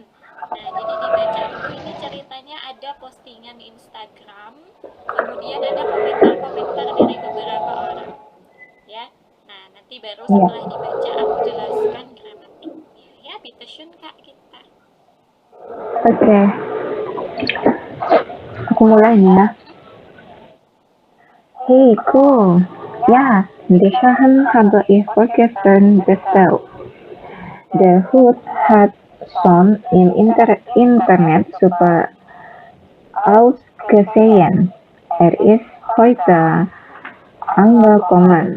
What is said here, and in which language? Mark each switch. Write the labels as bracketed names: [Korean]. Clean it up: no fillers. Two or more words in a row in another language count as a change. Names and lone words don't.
[Indonesian] Nah, jadi dibaca dulu, ini ceritanya ada postingan Instagram, kemudian ada komentar-komentar dari beberapa orang ya. Nah, nanti baru setelah dibaca aku jelaskan gramatiknya ya. Bitteschön Kak kita. Oke. Aku mulai nih ya. [German] Hey, cool. Ja, die Sachen habe ich vorgestern bestellt. Der Hut hat schon im Internet super ausgesehen. Er ist heute angekommen.